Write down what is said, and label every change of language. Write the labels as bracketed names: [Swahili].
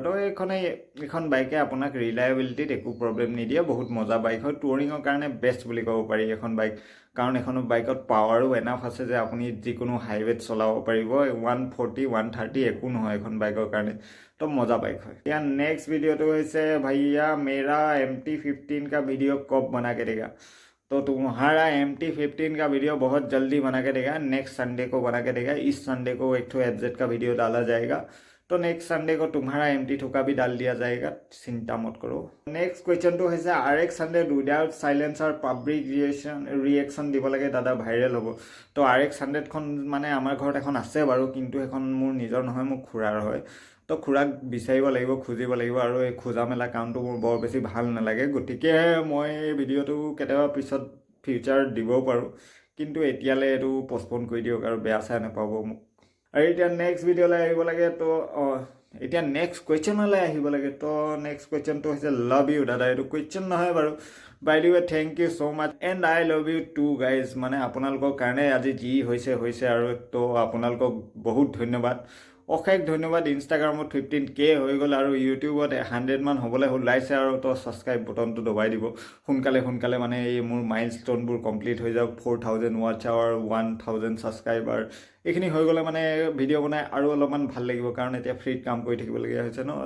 [Assamese] তো এইখন বাইকে আপোনাক ৰিলায়েবিলিটিত একো প্ৰব্লেম নিদিয়ে, বহুত মজা বাইক হয়। টুৰিঙৰ কাৰণে বেষ্ট বুলি ক'ব পাৰি এখন বাইক, কাৰণ এখন বাইকত পাৱাৰো এনাফ আছে যে আপুনি যিকোনো হাইৱেত চলাব পাৰিব। 140 130 একো নহয় এখন বাইকৰ কাৰণে, তো মজা বাইক হয়। [Hindi] এতিয়া नेक्स्ट वीडियो तो वैसे भैया मेरा MT-15 का वीडियो कब बना के देगा? तो तुम्हारा MT-15 का वीडियो बहुत जल्दी बना के देगा, नेक्स्ट संडे को बना के देगा। इस संडे को एक FZ का वीडियो डाला जाएगा, तो नेक्स्ट संडे को तुम्हारा MT2 का भी डाल दिया जाएगा, चिंता मत करो। नेक्स्ट क्वेश्चन तो है RX 100 without silencer public reaction [Assamese] দিব লাগে দাদা, ভাইৰেল হ'ব। তো RX 100খন মানে আমাৰ ঘৰত এখন আছে বাৰু, কিন্তু এখন মোৰ নিজৰ নহয়, মোৰ খুৰাৰ হয়। তো খুৰাক বিচাৰিব লাগিব, খুজিব লাগিব, আৰু এই খোজা মেলা কামটো মোৰ বৰ বেছি ভাল নালাগে। গতিকে মই এই ভিডিঅ'টো কেতিয়াবা পিছত ফিউচাৰত দিবও পাৰোঁ, কিন্তু এতিয়ালৈ এইটো পষ্টপন কৰি দিয়ক আৰু বেয়া চেয়া নাপাব মোক। আৰু এতিয়া নেক্সট ভিডিঅ'লৈ আহিব লাগে। তো এতিয়া নেক্সট কুৱেশ্যনলৈ আহিব লাগে। তো নেক্সট কুৱেশ্যনটো হৈছে [English] love you [Assamese] দাদা। এইটো কুৱেশ্যন নহয় বাৰু। [English] By the way thank you so' much and I love you too guys. [Assamese] মানে আপোনালোকৰ কাৰণে আজি যি হৈছে আৰু তো আপোনালোকক বহুত ধন্যবাদ, অশেষ ধন্যবাদ। ইনষ্টাগ্ৰামত 15K হৈ গ'ল আৰু ইউটিউবত 100 মান হ'বলৈ ওলাইছে আৰু তো ছাবস্ক্ৰাইব বটনটো দবাই দিব সোনকালে মানে এই মোৰ মাইল ষ্ট'নবোৰ কমপ্লিট হৈ যাওক। 4000 ৱাটছ আৱাৰ, 1000 ছাবস্ক্ৰাইবাৰ এইখিনি হৈ গ'লে মানে ভিডিঅ' বনাই আৰু অলপমান ভাল লাগিব, কাৰণ এতিয়া ফ্ৰীত কাম কৰি থাকিবলগীয়া হৈছে ন।